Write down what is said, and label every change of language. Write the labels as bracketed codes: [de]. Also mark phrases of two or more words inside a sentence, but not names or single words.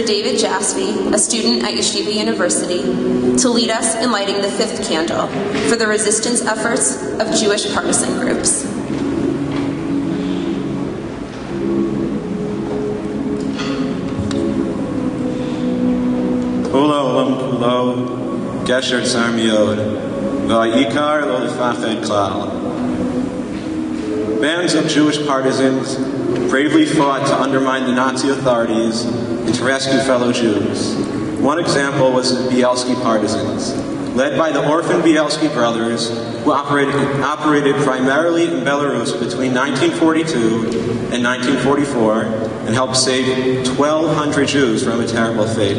[en] David Jaspi, a student at Yeshiva University, to lead us in lighting the fifth candle for the resistance efforts of Jewish partisan groups. [he] כולו עולם כולו, גשר צר מאוד, והעיקר לא לפחד כלל. [en] Bands of Jewish partisans bravely fought to undermine the Nazi authorities and to rescue fellow Jews. One example was the Bielski partisans, led by the orphan Bielski brothers, who operated primarily in Belarus between 1942 and 1944 and helped save 1,200 Jews from a terrible fate.